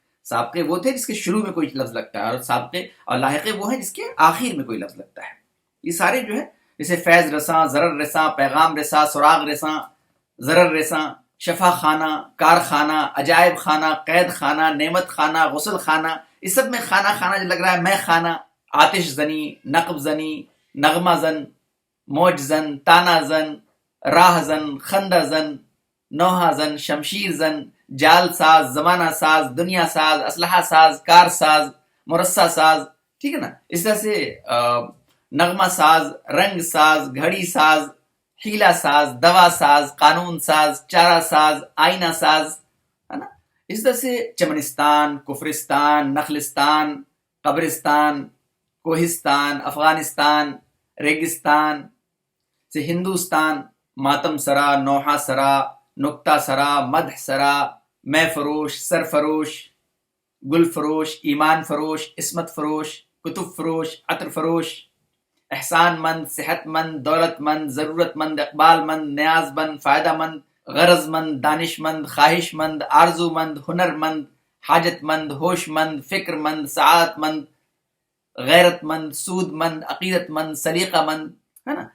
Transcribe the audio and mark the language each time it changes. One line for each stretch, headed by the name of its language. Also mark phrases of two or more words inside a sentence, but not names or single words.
Urdu: سابقے وہ تھے جس کے شروع میں کوئی لفظ لگتا ہے، اور سابقے اور لاحقے وہ ہیں جس کے آخر میں کوئی لفظ لگتا ہے. یہ سارے جو ہے جیسے فیض رساں، ضرر رساں، پیغام رساں، سراغ رساں، ضرر رساں، شفا خانہ، کارخانہ، عجائب خانہ، قید خانہ، نعمت خانہ، غسل خانہ. اس سب میں خانہ خانہ جو لگ رہا ہے، میں خانہ، آتش زنی، نقب زنی، نغمہ زن، موج زن، تانا زن، راہ زن، خندہ زن، نوحہ زن، شمشیر زن، جال ساز، زمانہ ساز، دنیا ساز، اسلحہ ساز، کار ساز، مرصع ساز. ٹھیک ہے نا. اس طرح سے نغمہ ساز، رنگ ساز، گھڑی ساز، حیلہ ساز، دوا ساز، قانون ساز، چارہ ساز، آئینہ ساز، ہے نا. اس طرح سے چمنستان، کفرستان، نخلستان، قبرستان، کوہستان، افغانستان، ریگستان سے ہندوستان، ماتم سرا، نوحہ سرا، نکتہ سرا، مدح سرا، میں فروش، سرفروش، گل فروش، ایمان فروش، عصمت فروش، کتب فروش، عطر فروش، احسان مند، صحت مند، دولت مند، ضرورت مند، اقبال مند، نیاز مند، فائدہ مند، غرض مند، دانش مند، خواہش مند، آرزو مند، ہنر مند، حاجت مند، ہوش مند، فکر مند، سعادت مند، غیرت مند، سود مند، عقیدت مند، سلیقہ مند، ہے نا.